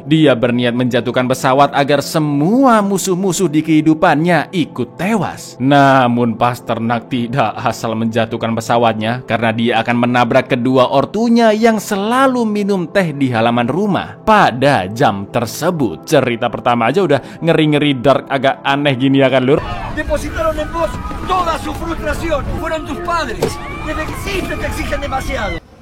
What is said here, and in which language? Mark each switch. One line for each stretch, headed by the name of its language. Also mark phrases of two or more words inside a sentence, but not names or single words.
Indonesian: Dia berniat menjatuhkan pesawat agar semua musuh-musuh di kehidupan ikut tewas. Namun Pasternak tidak asal menjatuhkan pesawatnya karena dia akan menabrak kedua ortunya yang selalu minum teh di halaman rumah pada jam tersebut. Cerita pertama aja udah ngeri-ngeri dark, agak aneh gini ya kan lur.
Spanish: Depositaron en vos toda su frustración. Fueron tus padres. Desde que siempre te exigen demasiado.